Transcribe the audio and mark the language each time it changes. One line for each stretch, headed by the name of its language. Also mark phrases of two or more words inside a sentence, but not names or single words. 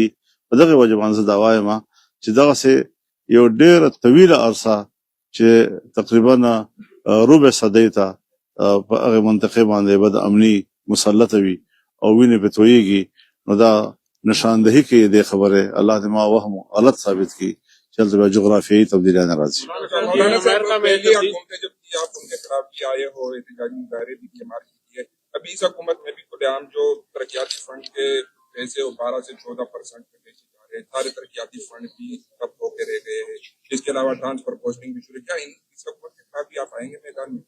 Pashto: په دغې وجه باندې زه دا وایم چې دغسې یو ډېره طویله عرصه چې تقریبا ربع صدۍ ته په هغې منطقې باندې بد امني مسلطه وي او وینې پې تویېږي، نو دا نشاندهي کوي دې خبرې. الله دې ما وهم غلط ثابت کړي چې هلته بیا جغرافیایي تبدیلیاں راځي.
Urdu: مولانا صاحب پہلی حکومتیں جب تھی آپ ان کے خلاف بھی آئے ہو، احتجاجی مظاہرے بھی کی مار کی ہے. ابھی اس حکومت میں بھی کھلے عام جو ترقیاتی فنڈ کے پیسے 12 سے 14% پہ بیچے جا رہے ہیں، سارے ترقیاتی فنڈ بھی ٹھپ ہو کے رہ گئے ہیں. اس کے علاوہ ٹرانسفر پوسٹنگ بھی شروع. کیا اس حکومت کے خلاف بھی آپ آئیں گے میدان میں؟